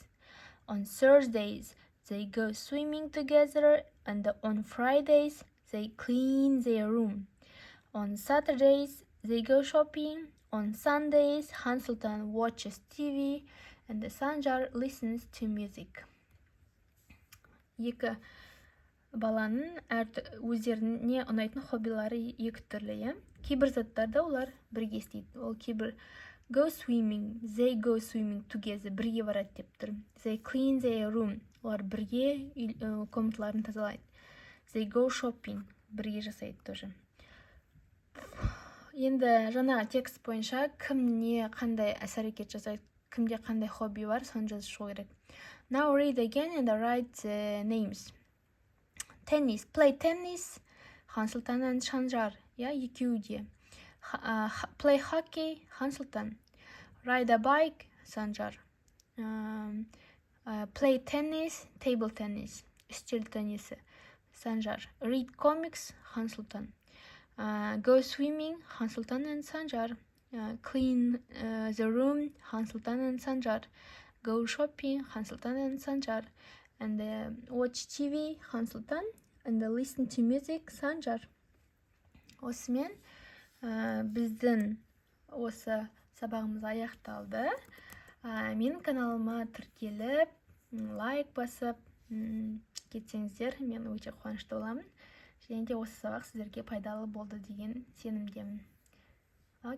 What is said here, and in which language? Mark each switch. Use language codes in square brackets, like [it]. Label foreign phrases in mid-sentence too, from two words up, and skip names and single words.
[en] On Thursdays, they go swimming together, and on Fridays, they clean their room. On Saturdays, they go shopping. On Sundays, Han Sultan watches TV, and Sanjar listens to music. [kk] Екі баланың өздеріне ұнайтын хоббилары екі түрлі, иә. Кейбір заттарда олар бірге істейді. Ол кейбір [en] go swimming, they go swimming together, [kk] бірге барады деп тұр. [en] They clean their room, [kk] олар бірге комнаталарын тазалайды. [en] They go shopping, [kk] бірге жасайды тоже. Енді жаңа текст бойынша кім не қандай іс-әрекет жасайды, кімде қандай хобби бар, соны жазып шығу керек. [en] Now read again and write the names. Tennis, play tennis, Han Sultan and Sanjar, yeah, [kk] екеуі де. [en] Play hockey, Han Sultan. Ride a bike, Sanjar. Play tennis, table tennis, [kk] үстел теннисі, Sanjar. [en] Read comics, Han Sultan. Go swimming, Han Sultan and Sanjar. Clean the room, Han Sultan and Sanjar. Go shopping, Han Sultan and Sanjar. And watch TV, Han Sultan. And listen to music, Sanjar. [kk] Осымен біздің осы сабағымыз аяқталды. Менің каналыма тіркеліп, лайк басып кетсеңіздер, мен өте қуанышты боламын. Және де осы сабақ сіздерге пайдалы болды деген сенімдемін.